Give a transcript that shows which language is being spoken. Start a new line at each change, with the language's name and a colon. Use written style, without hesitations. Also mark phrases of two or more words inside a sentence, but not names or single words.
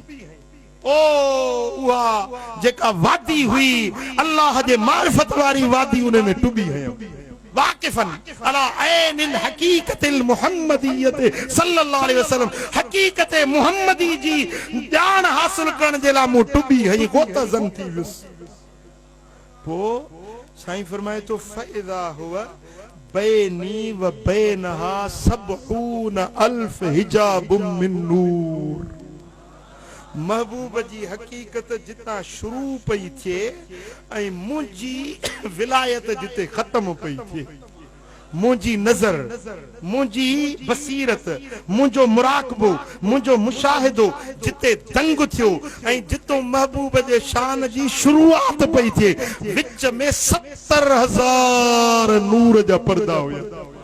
Sindhi: ओ उहा जेका वादी हुई अल्लाह जे मारिफत वारी वादी, उन में टुबी हयो।
Arabic: واقفاً على عين الحقيقة المحمدية صلى الله عليه وسلم,
Sindhi: हकीकत मुहम्मदी जी ॼाण हासिल करण जे लाइ मूं टुबी हई, गोतज़न थी वियुसि। पोइ साईं फरमाए तो
Arabic: فإذا هو بيني وبينها سبعون ألف حجاب من نور.
Sindhi: महबूब जी हकीकत जिता शुरू पई थिए ऐं मुंहिंजी विलायत जिते ख़त्म पई थिए, मुंहिंजी नज़र, मुंहिंजी बसीरत, मुंहिंजो मुराकबो, मुंहिंजो मुशाहिदो जिते दंग थियो ऐं जितो महबूब जे शान जी शुरूआत पई थिए, विच में 70,000 नूर जा पर्दा हुया।